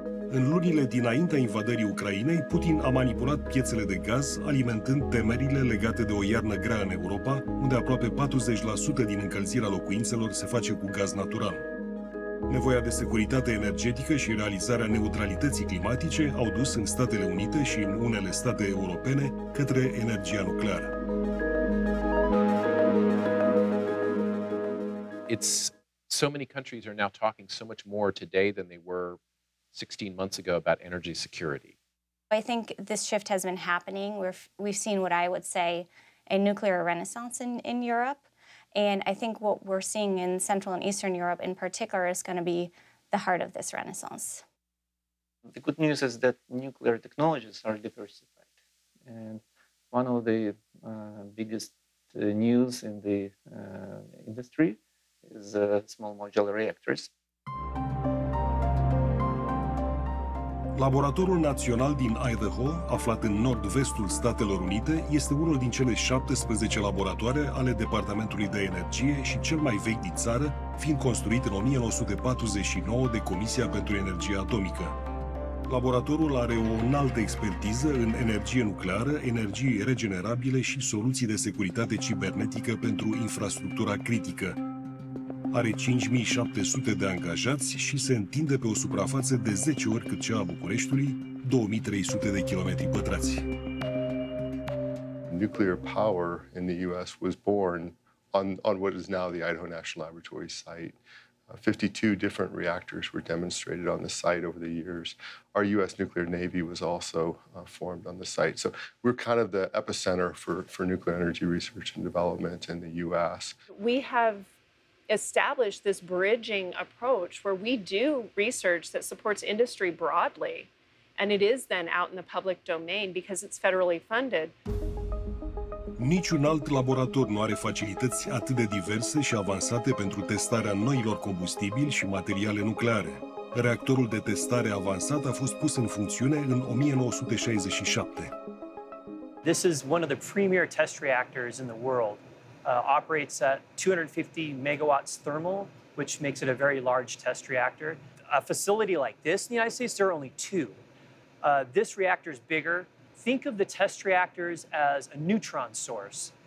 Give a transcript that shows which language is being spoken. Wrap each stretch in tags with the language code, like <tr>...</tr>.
<ro>În lunile dinaintea invadării Ucrainei, Putin a manipulat piețele de gaz, alimentând temerile legate de o iarnă grea în Europa, unde aproape 40% din încălzirea locuințelor se face cu gaz natural. Nevoia de securitate energetică și realizarea neutralității climatice au dus în Statele Unite și în unele state europene către energia nucleară.</ro> <en>So many countries are now talking so much more today than they were 16 months ago about energy security. I think this shift has been happening. We've seen what I would say a nuclear renaissance in Europe. And I think what we're seeing in Central and Eastern Europe in particular is going to be the heart of this renaissance. The good news is that nuclear technologies are diversified. And one of the biggest news in the industry is small modular reactors.</en> <ro>Laboratorul Național din Idaho, aflat în nord-vestul Statelor Unite, este unul din cele 17 laboratoare ale Departamentului de Energie și cel mai vechi din țară, fiind construit în 1949 de Comisia pentru Energie Atomică. Laboratorul are o înaltă expertiză în energie nucleară, energii regenerabile și soluții de securitate cibernetică pentru infrastructura critică. Are 5.700 de angajați și se întinde pe o suprafață de 10 ori cât cea a Bucureștiului, 2.300 de kilometri pătrați.</ro> <en>Nuclear power in the U.S. was born on what is now the Idaho National Laboratory site. 52 different reactors were demonstrated on the site over the years. Our U.S. nuclear Navy was also formed on the site. So we're kind of the epicenter for nuclear energy research and development in the U.S. We have established this bridging approach where we do research that supports industry broadly, and it is then out in the public domain because it's federally funded.</en> <ro>Niciun alt laborator nu are facilități atât de diverse și avansate pentru testarea noilor combustibili și materiale nucleare. Reactorul de testare avansat a fost pus în funcțiune în 1967.</ro> <en>This is one of the premier test reactors in the world. Operates at 250 megawatts thermal, which makes it a very large test reactor. A facility like this in the United States, there are only two. This reactor is bigger. Think of the test reactors as a neutron source.</en>